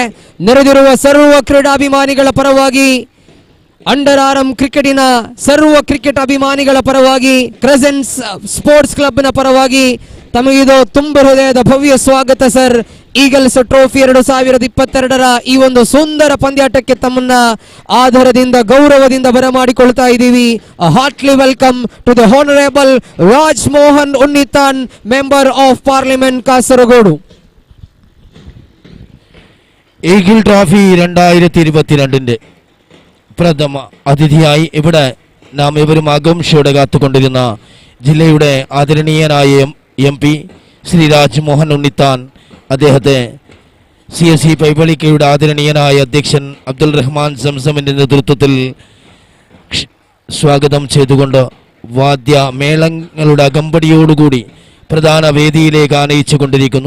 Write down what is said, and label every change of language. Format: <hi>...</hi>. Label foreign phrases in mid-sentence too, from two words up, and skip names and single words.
<kn>ನೆರೆದಿರುವ ಸರ್ವ ಕ್ರೀಡಾಭಿಮಾನಿಗಳ ಪರವಾಗಿ,</kn> <en>under arm</en> <kn>ಕ್ರಿಕೆಟಿನ ಸರ್ವ ಕ್ರಿಕೆಟ್ ಅಭಿಮಾನಿಗಳ ಪರವಾಗಿ, ಕ್ರೆಸೆಂಟ್ಸ್ ಸ್ಪೋರ್ಟ್ಸ್ ಕ್ಲಬ್ನ ಪರವಾಗಿ ತಮಗಿದು ತುಂಬ ಹೃದಯದ ಭವ್ಯ ಸ್ವಾಗತ ಸರ್. ಈಗಲ್ಸ್ ಟ್ರೋಫಿ 2022ರ ಈ ಒಂದು ಸುಂದರ ಪಂದ್ಯಾಟಕ್ಕೆ ತಮ್ಮನ್ನ ಆಧಾರದಿಂದ ಗೌರವದಿಂದ ಬರಮಾಡಿಕೊಳ್ತಾ ಇದ್ದೀವಿ.</kn> <en>Heartly welcome to the honourable Raj Mohan Unnithan, Member of Parliament Kasaragod.</en> <ml>ഈഗിൾ ട്രോഫി 2022ന്റെ പ്രഥമ അതിഥിയായി ഇവിടെ നാം ഇവരും ആകാംക്ഷയോടെ കാത്തുകൊണ്ടിരുന്ന ജില്ലയുടെ ആദരണീയനായ MP ശ്രീ രാജ്മോഹൻ ഉണ്ണിത്താൻ, അദ്ദേഹത്തെ CSE പൈവളിക്കയുടെ ആദരണീയനായ അധ്യക്ഷൻ അബ്ദുൽ റഹ്മാൻ സംസമിൻ്റെ നേതൃത്വത്തിൽ സ്വാഗതം ചെയ്തുകൊണ്ട് വാദ്യമേളങ്ങളുടെ അകമ്പടിയോടുകൂടി പ്രധാന വേദിയിലേക്ക് ആനയിച്ചു കൊണ്ടിരിക്കുന്നു.</ml>